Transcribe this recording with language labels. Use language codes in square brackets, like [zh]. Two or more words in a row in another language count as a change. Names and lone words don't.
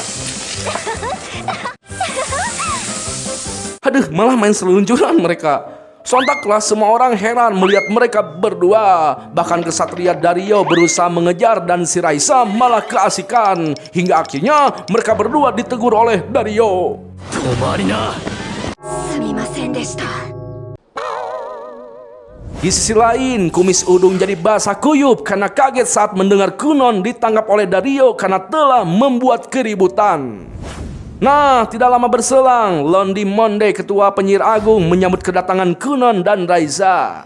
[id] Aduh, malah main seluncuran mereka. Sontaklah semua orang heran melihat mereka berdua. Bahkan kesatria Dario berusaha mengejar dan si Raisa malah keasikan. Hingga akhirnya mereka berdua ditegur oleh Dario. [ja] 止まりな。すみませんでした。 [id] Di sisi lain, kumis udung jadi basah kuyup karena kaget saat mendengar Kunon ditangkap oleh Dario karena telah membuat keributan. Nah, tidak lama berselang, Londi Monde, ketua penyihir agung, menyambut kedatangan Kunon dan Raiza.